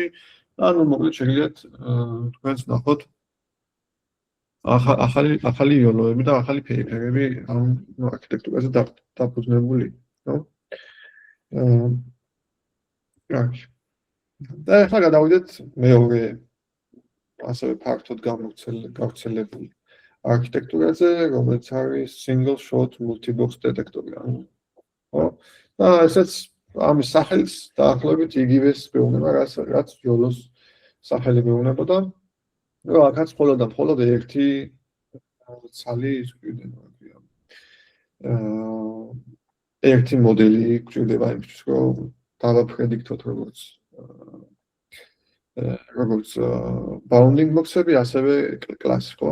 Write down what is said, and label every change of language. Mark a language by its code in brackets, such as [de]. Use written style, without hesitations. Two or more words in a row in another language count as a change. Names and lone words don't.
[ka] ანუ მოკლედ შეგიძლიათ თქვენს ნახოთ ახალი YOLO-ები და ახალი ფერიფერები ამ არქიტექტურაზე დაფუძნებული, ხო? კარგი. და ახლა გადავიდეთ მეორე ასევე ფართოდ გავრცელებული არქიტექტურაზე, რომელიც არის [en] single shot multi-box [ka] დეტექტორი. ხო? და ესეც ამის სახელის დაახლოებით იგივეს მეუბნება, რაც YOLO-ს სახელი მეუბნებოდა. რომ აქაც მხოლოდ ერთი ცალი ერთი მოდელი გვჭირდება იმისთვის, რომ დავაპრედიქტოთ როგორც [en] bounding box- [ka] ები, ასევე კლასი, ხო?